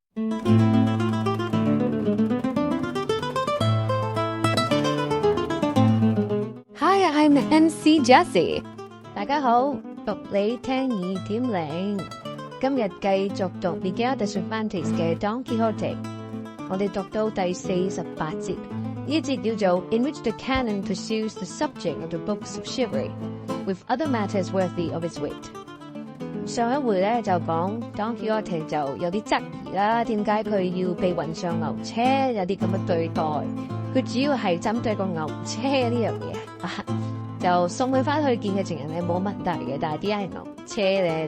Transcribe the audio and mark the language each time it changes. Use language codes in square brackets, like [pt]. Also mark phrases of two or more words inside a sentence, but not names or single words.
[en] Hi, I'm MC Jessie. [yue] 大家好，讀你聽2.0，今日繼續讀 Miguel de Cervantes 嘅 Don Quixote， 我哋讀到第48節，呢一節叫做 In which the canon pursues the subject of the books of chivalry, with other matters worthy of its weight。上一回咧就講 Don Quixote 就有啲質疑啦，點解佢要被運上牛車，有啲咁嘅對待，佢主要係針對個牛車呢樣嘢就送佢翻去見嘅情人係冇問題嘅，但係點解係牛車咧？